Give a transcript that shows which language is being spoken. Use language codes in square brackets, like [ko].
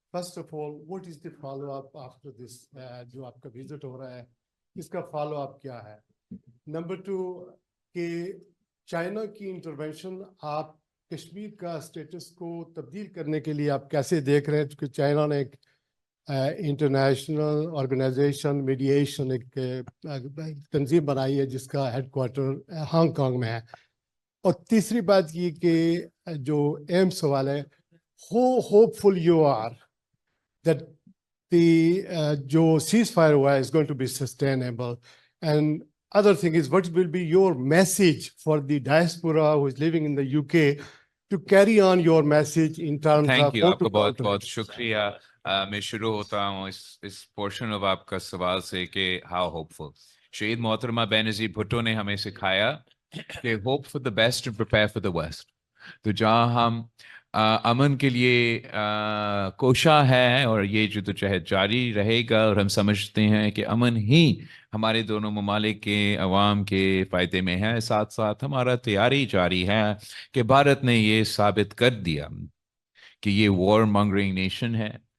[en] First of all, what is the follow up after this [ur] جو آپ کا visit ہو رہا ہے, اس کا فالو اپ کیا ہے؟ نمبر 2 کہ چائنا کی انٹرونشن آپ کشمیر کا اسٹیٹس کو تبدیل کرنے کے لیے آپ کیسے دیکھ رہے ہیں؟ کیونکہ چائنا نے ایک انٹرنیشنل آرگنائزیشن میڈیشن ایک تنظیم بنائی ہے جس کا ہیڈ کوارٹر ہانگ کانگ میں ہے. اور تیسری بات یہ کہ جو اہم سوال ہے, [en] hopeful you are that the جو ceasefire ہوا is going to be sustainable, and other thing is what will be your message for the diaspora who is living in the UK to carry on your message in terms of Thank you. [ur] آپ کا بہت بہت شکریہ. میں شروع ہوتا ہوں اس portion of آپ کا سوال سے کہ [en] how hopeful. [ur] شہید محترمہ بینظیر بھٹو نے ہمیں سکھایا کہ [en] hope for the best and prepare for the worst. [ur] تو جہاں ہم امن کے لیے کوشاں ہے اور یہ جدوجہد جاری رہے گا, اور ہم سمجھتے ہیں کہ امن ہی ہمارے دونوں ممالک کے عوام کے فائدے میں ہے. ساتھ ساتھ ہمارا تیاری جاری ہے کہ بھارت نے یہ ثابت کر دیا کہ یہ وار مانگرنگ نیشن ہے.